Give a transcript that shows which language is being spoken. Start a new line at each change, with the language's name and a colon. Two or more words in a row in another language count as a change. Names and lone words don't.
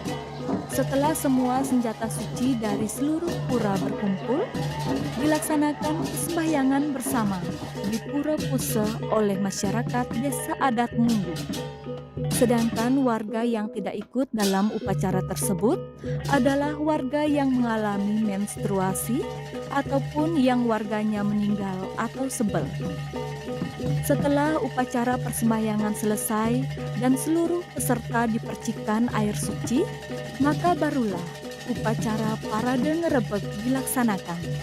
Indonesian: Setelah semua senjata suci dari seluruh pura berkumpul, dilaksanakan sembahyangan bersama di Pura Puseh oleh masyarakat desa adat Munggu. Sedangkan warga yang tidak ikut dalam upacara tersebut adalah warga yang mengalami menstruasi ataupun yang warganya meninggal atau sebel. Setelah upacara persembahyangan selesai dan seluruh peserta dipercikan air suci, maka barulah upacara parade ngerebek dilaksanakan.